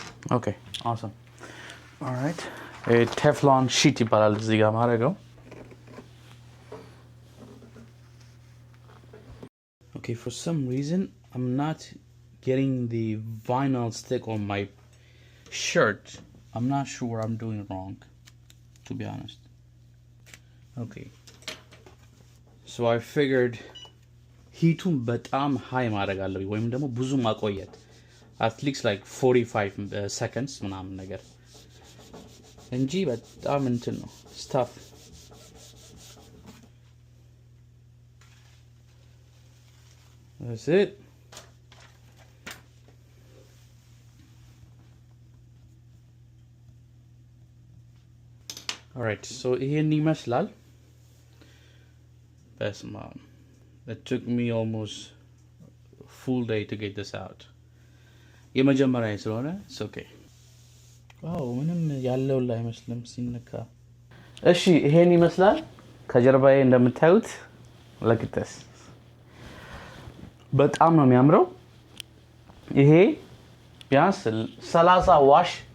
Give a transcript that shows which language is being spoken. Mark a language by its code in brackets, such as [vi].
[en] Okay, awesome. All right. A Teflon sheet [am] ይባላል እዚህ ጋር ማድረገው። [en] Okay, for some reason I'm not getting the vinyl stick on my shirt. I'm not sure what I'm doing wrong, to be honest. Okay. So I figured [am] heatun በጣም high ማድረግ አለብኝ ወይም ደግሞ ብዙ ማቆየት [en] at least like 45 seconds [am] ምናምን ነገር እንጂ በጣም እንትን ነው stuff. [en] That's it. All right, so [am] ይሄን ይመስላል። በስመ አብ. [en] It took me almost a full day to get this out. [am] የመጀመሪያ ስለሆነ [en] it's okay. [am] ዋው ምንም ያለው ላይ አይመስልም ሲነካ። እሺ ይሄን ይመስላል ከጀርባዬ እንደምታዩት ለክተስ በጣም ነው የሚያምረው። ይሄ ቢያንስ 30 ዋሽ